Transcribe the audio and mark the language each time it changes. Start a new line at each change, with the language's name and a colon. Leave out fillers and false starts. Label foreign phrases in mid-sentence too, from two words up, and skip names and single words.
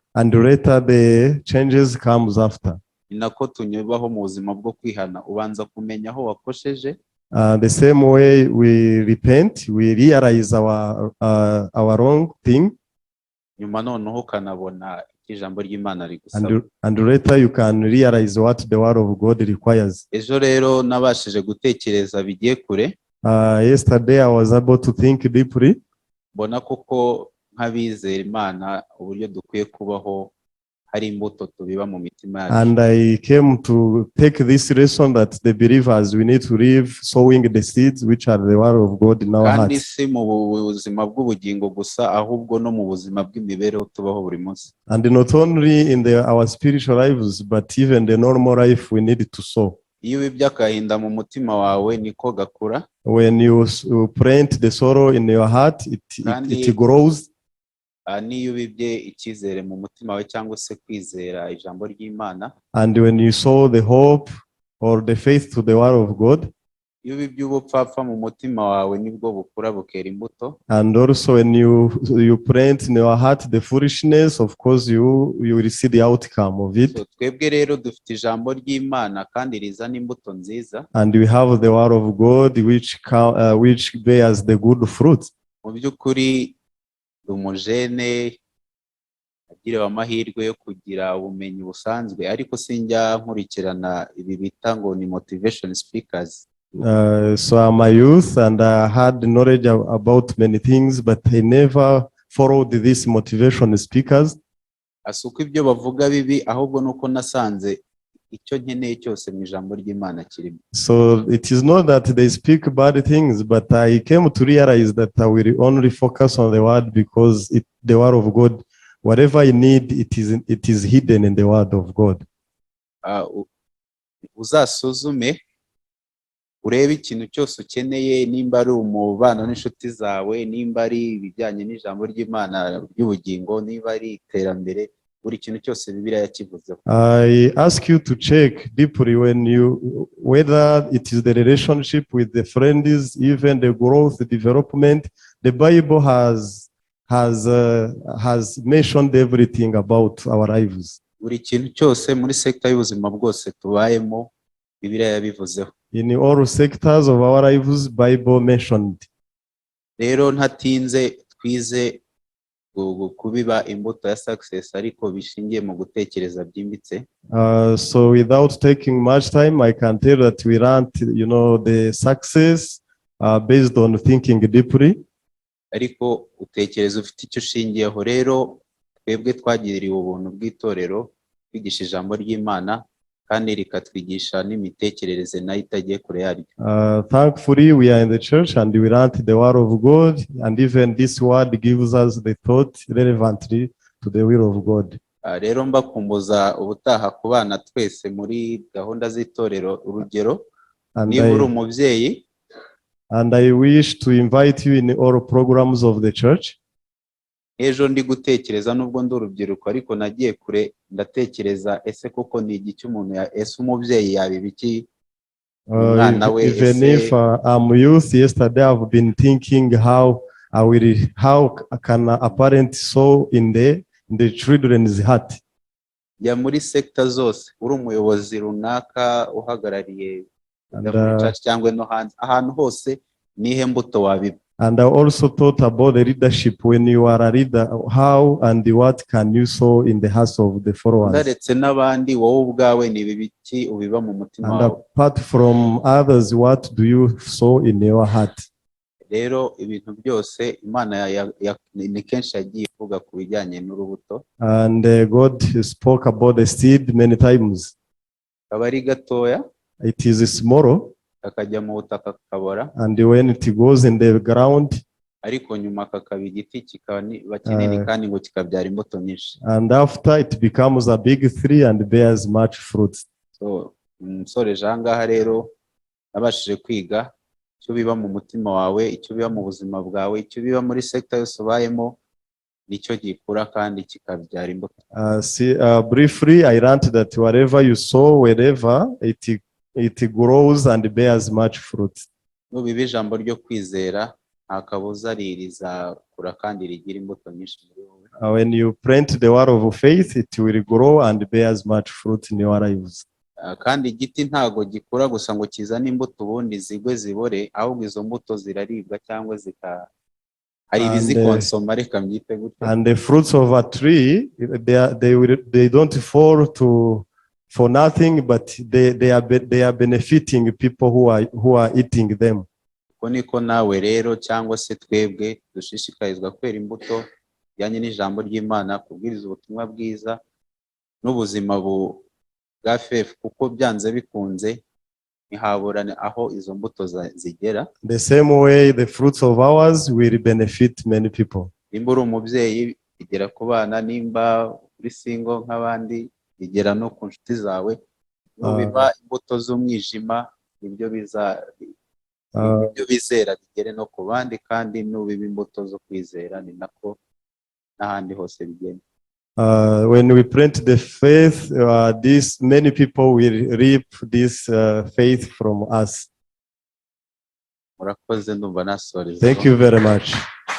English: And later the changes comes after.
Kinyarwanda: Ni nako tunyubaho mu buzima bwo kwihana, ubanza kumenya aho wakosheje.
English: The same way we repent, we realize our wrong thing.
Kinyarwanda: Nyuma noneho kanabona ijambo ry'Imana rigusaba.
English: And later you can realize what the word of God requires.
Kinyarwanda: Ejo rero nabashije gutekereza bigiye kure.
English: Yesterday I was able to think deeply.
Kinyarwanda: Mbona koko nk'abizera Imana uburyo dukwiye kubaho hari imbuto tubiba mu mitima yacu.
English: And I came to take this lesson that the believers, we need to live sowing the seeds which are the word of God in our hearts.
Kinyarwanda: Kandi si mu buzima bw'ubugingo gusa, ahubwo no mu buzima bw'imibereho tubaho buri munsi.
English: And not only in our spiritual lives, but even the normal life we need to sow.
Kinyarwanda: Iyo ubibye agahinda mu mutima wawe niko gakura.
English: When you plant the sorrow in your heart, it grows.
Kinyarwanda: Niyo ubibye icyizere mu mutima wawe cyangwa se kwizera ijambo ry'Imana.
English: And when you sow the hope or the faith to the word of God.
Kinyarwanda: Iyo ubibye ubupfapfa mu mutima wawe nibwo bukura bukera imbuto.
English: And also when you plant in your heart the foolishness, of course you will see the outcome of it.
Kinyarwanda: So twebwe rero dufite ijambo ry'Imana kandi rizana imbuto nziza.
English: And we have the word of God which bears the good fruit.
Kinyarwanda: Mu by'ukuri umujene agiriwe amahirwe yo kugira ubumenyi busanzwe, ariko sinjya nkurikirana ibi bita ngo ni
English: motivation speakers. So I'm a youth and I had knowledge about many things, but I never followed these motivation speakers.
Kinyarwanda: Asuko ibyo bavuga bibi, ahubwo nuko nasanze icyo nkeneye cyose mu ijambo ry'Imana kirimo.
English: So it is not that they speak bad things, but I came to realize that I will only focus on the word because the word of God, whatever I need, it is hidden in the word of God.
Kinyarwanda: Uzasuzume urebe ikintu cyose ukeneye, nimba ari umubano n'inshuti zawe, nimba ari ibijyanye n'ijambo ry'Imana ry'ubugingo, niba ari iterambere, buri kintu cyose Bibiliya yakivuzeho.
English: I ask you to check deeply whether it is the relationship with the friends, even the growth, the development. The Bible has mentioned everything about our lives.
Kinyarwanda: Buri kintu cyose muri sector y'ubuzima bwose tubayemo Bibiliya yabivuzeho.
English: in all sectors of our lives, Bible mentioned.
Kinyarwanda: rero ntatinze twize kubiba imbuto ya success ariko bishingiye mu gutekereza byimbitse.
English: So without taking much time, I can tell that we learned, the success based on thinking deeply.
Kinyarwanda: ariko utekereza ufite icyo ushingiyeho. Rero twebwe twagiriwe ubuntu bw'itorero kwigisha ijambo ry'Imana kandi rikatwigisha n'imitekerereze nayo itagiye kure yaryo.
English: Thankfully, we are in the church and we learned the word of God, and even this word gives us the thought relevantly to the will of God.
Kinyarwanda: Rero mbakumbuza ubutaha ku bana twese muri gahunda z'itorero urugero, niba uri umubyeyi.
English: And I wish to invite you in all programs of the church.
Kinyarwanda: Ejo ndi gutekereza nubwo ndi urubyiruko ariko nagiye kure ndatekereza ese koko ni igiki umuntu ese umubyeyi yabibye umwana we.
English: Even if I'm youth, yesterday I've been thinking how can a parent sow in the children's heart.
Kinyarwanda: Ya muri sector zose uri umuyobozi runaka uhagarariye church cyangwa no hanze ahantu hose nihe mbuto wabiba.
English: And I also thought about the leadership. When you are a leader, how and what can you sow in the hearts of the followers?
Kinyarwanda: Ndaretse n'abandi wowe ubwawe ni bibiki ubiba mu mutima wawe.
English: And apart from others, what do you sow in your heart?
Kinyarwanda: Rero ibintu byose Imana ni kenshi yagiye ivuga ku bijyanye n'urubuto.
English: And God spoke about the seed many times.
Kinyarwanda: Kabari gatoya.
English: It is small.
Kinyarwanda: Kakajya mu butaka kakabora.
English: And when it goes in the ground,
Kinyarwanda: ariko nyuma kakaba igiti kikaba kinini kandi ngo kikabyara imbuto nyinshi.
English: And after it becomes a big tree and bears much fruit.
Kinyarwanda: So nsoreje ahangaha rero nabashije kwiga icyo biba mu mutima wawe, icyo biba mu buzima bwawe, icyo biba muri sector yose ubayemo nicyo gikura kandi kikabyara imbuto.
English: Briefly, I learned that whatever you sow, wherever it grows and bears much fruit.
Kinyarwanda: Nubiba ijambo ryo kwizera nta kabuza rizakura kandi rigira imbuto nyinshi muri wowe.
English: When you plant the word of faith, it will grow and bears much fruit in your lives.
Kinyarwanda: Kandi igiti ntago gikura gusa ngo kizane imbuto ubundi zigwe zibore, ahubwo izo mbuto ziraribwa cyangwa hari ibizikonsoma reka mbyite gute.
English: And the fruits of a tree, they don't fall for nothing, but they are benefiting people who are eating them.
Kinyarwanda: Uko niko nawe rero cyangwa se twebwe dushishikarizwa kwera imbuto bijyanye n'ijambo ry'Imana, kubwiriza ubutumwa bwiza n'ubuzima bwa faith, kuko byanze bikunze ntihaburane aho izo mbuto zigera.
English: The same way the fruits of ours will benefit many people.
Kinyarwanda: Nimba uri umubyeyi igera ku bana, nimba uri single nk'abandi igera no ku nshuti zawe. Nubiba imbuto z'umwijima nibyo bizera bigere no ku bandi, kandi nubiba imbuto zo kwizera ni nako n'ahandi hose bigenda.
English: When we plant the faith, many people will reap this faith from us.
Kinyarwanda: Murakoze, ndumva nasoreza.
English: Thank you very much.